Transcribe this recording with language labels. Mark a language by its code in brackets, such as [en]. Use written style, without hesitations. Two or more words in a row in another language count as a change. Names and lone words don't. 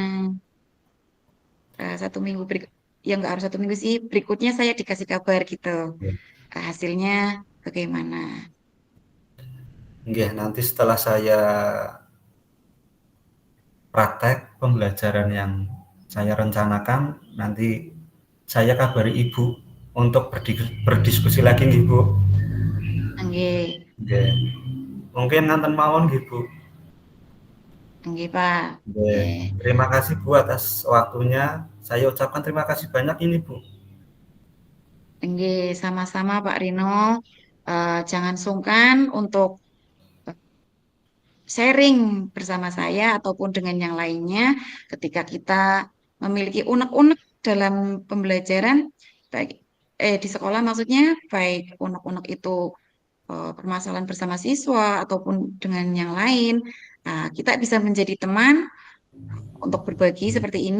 [id] 1 minggu berikut, ya nggak harus 1 minggu sih, berikutnya saya dikasih kabar gitu, hasilnya bagaimana. Nggih, nanti setelah saya praktek pembelajaran yang saya rencanakan, nanti saya kabari Ibu untuk berdiskusi lagi nih, Bu. Nggih, Nggih. [jv] Mungkin nganten mawon nggih, Bu. [id] nggih Pak. Nggih. Nggih, Terima kasih, Bu, atas waktunya. Saya ucapkan terima kasih banyak ini, Bu. nggih, sama-sama Pak Rino. Jangan sungkan untuk sharing bersama saya ataupun dengan yang lainnya ketika kita memiliki unek-unek dalam pembelajaran baik di sekolah maksudnya baik unek-unek itu permasalahan bersama siswa ataupun dengan yang lain, nah, kita bisa menjadi teman untuk berbagi seperti ini.